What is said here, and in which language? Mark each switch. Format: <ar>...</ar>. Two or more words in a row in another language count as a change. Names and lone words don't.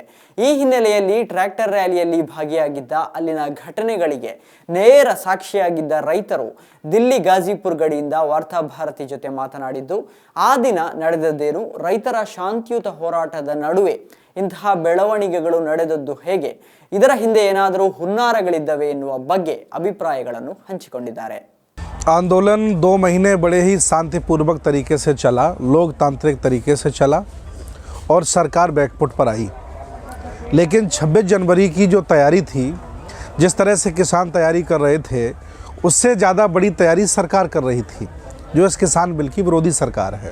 <kn>ಈ ಹಿನ್ನೆಲೆಯಲ್ಲಿ ಟ್ರ್ಯಾಕ್ಟರ್ ರ್ಯಾಲಿಯಲ್ಲಿ ಭಾಗಿಯಾಗಿದ್ದ, ಅಲ್ಲಿನ ಘಟನೆಗಳಿಗೆ ನೇರ ಸಾಕ್ಷಿಯಾಗಿದ್ದ ರೈತರು ದಿಲ್ಲಿ ಗಾಜಿಪುರ್ ಗಡಿಯಿಂದ ವಾರ್ತಾಭಾರತಿ ಜೊತೆ ಮಾತನಾಡಿದ್ದು, ಆ ದಿನ ನಡೆದದ್ದೇನು, ರೈತರ ಶಾಂತಿಯುತ ಹೋರಾಟದ ನಡುವೆ ಇಂತಹ ಬೆಳವಣಿಗೆಗಳು ನಡೆದದ್ದು ಹೇಗೆ, ಇದರ ಹಿಂದೆ ಏನಾದರೂ ಹುನ್ನಾರಗಳಿದ್ದವೆ ಎನ್ನುವ ಬಗ್ಗೆ ಅಭಿಪ್ರಾಯಗಳನ್ನು ಹಂಚಿಕೊಂಡಿದ್ದಾರೆ.</kn> <hi>आंदोलन 2 महीने बड़े ही शांतिपूर्वक तरीके से चला, लोकतांत्रिक तरीके से चला और सरकार बैकफुट पर आई. लेकिन 26 जनवरी की जो तैयारी थी, जिस तरह से किसान तैयारी कर रहे थे, उससे ज़्यादा बड़ी तैयारी सरकार कर रही थी, जो इस किसान बिल की विरोधी सरकार है.</hi>